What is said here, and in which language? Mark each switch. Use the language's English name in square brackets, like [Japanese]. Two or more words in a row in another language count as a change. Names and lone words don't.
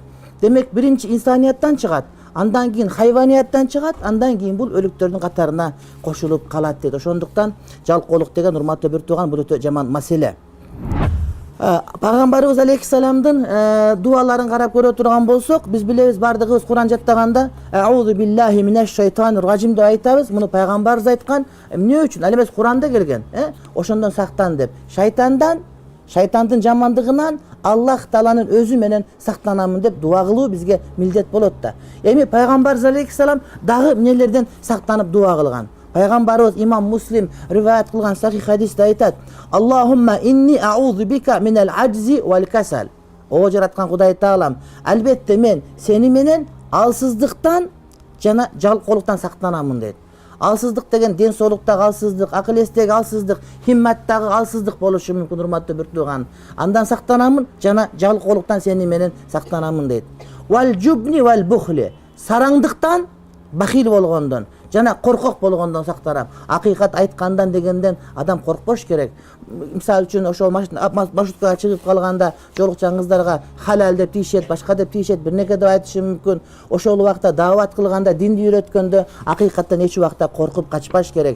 [Kyrgyz] Демек биринчи инсанияттан чыгат, андан кийин хайванияттан чыгат, андан кийин бул өлүктөрдүн катарына кошулуп калат дейт. Ошондуктан жалкоолук деген, урматтуу бир тууган, бул өтө жаман маселе. Пайгамбарыбыз алейхиссаламдын дуаларын карап көрө турган болсок, биз билебиз, бардыгыбыз Куран жаттаганда [Arabic] أعوذ بالله من الشيطان الرجيم [Kyrgyz] деп айтабыз. Муну пайгамбарыбыз айткан. Эмне үчүн? Ал эмес Куранда келген, ошондон сактан деп. Шайтандын жамандыгынан Аллах Тааланын өзү менен сактанамын деп дуа кылуу бизге милдет болот да. Эми пайгамбарыбыз алейхиссалам дагы эмнелерден сактанып дуа кылган? Пайгамбарыбыз имам Муслим риваят кылган сахих хадисте айтат: [Arabic] "اللهم إني أعوذ بك من العجز والكسل." [Kyrgyz] О жараткан Кудай Таалам, албетте мен сени менен алсыздыктан жана жалкоолуктан сактанамын дейт. Алсыздык деген ден соолуктагы алсыздык, акыл эстеги алсыздык, химматтагы алсыздык болушу мүмкүн, урматтуу бир тууган. Андан сактанамын жана жалкоолуктан сени менен сактанамын дейт. [Arabic] والجبن والبخل. [Kyrgyz] Сараңдыктан, бахил болгондон жана коркок болгондон сактанам. Акыйкат айткандан дегенден адам коркпош керек. Мисалы үчүн ошол маршруткага чыгып калганда жолукчан кыздарга халал деп тийишет, башка деп тийишет, бир неке деп айтышы мүмкүн. Ошол убакта даават кылганда, динди үйрөткөндө акыйкаттан эч убакта коркуп качпаш керек.